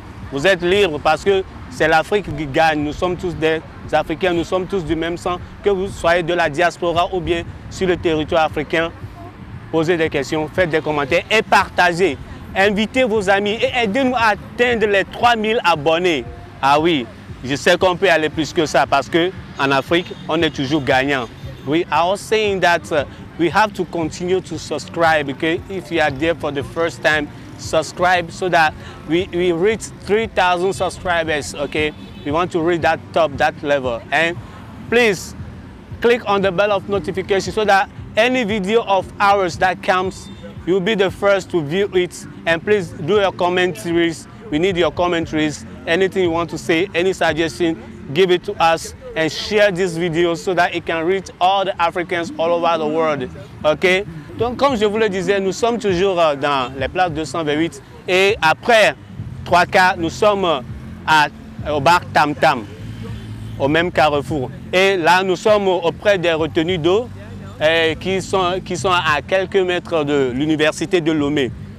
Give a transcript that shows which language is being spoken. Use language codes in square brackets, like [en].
[fr] Vous êtes libres parce que c'est l'Afrique qui gagne. Nous sommes tous des Africains, nous sommes tous du même sang, que vous soyez de la diaspora ou bien sur le territoire africain. Posez des questions, faites des commentaires et partagez. Invitez vos amis et aidez-nous à atteindre les 3000 abonnés. Ah oui, je sais qu'on peut aller plus que ça parce qu'en Afrique, on est toujours gagnant. [en] We are saying that we have to continue to subscribe, okay? If you are there for the first time, subscribe so that we reach 3,000 subscribers, okay? We want to reach that top, that level. And please click on the bell of notification so that any video of ours that comes, you'll be the first to view it. And please do your commentaries. We need your commentaries. Anything you want to say, any suggestion, give it to us and share this video so that it can reach all the Africans all over the world. Okay? [fr] Donc, comme je vous le disais, nous sommes toujours dans les places 228 et après 3K, nous sommes au bar Tam Tam, au même carrefour. Et là, nous sommes auprès des retenues d'eau qui sont à quelques mètres de l'université de Lomé.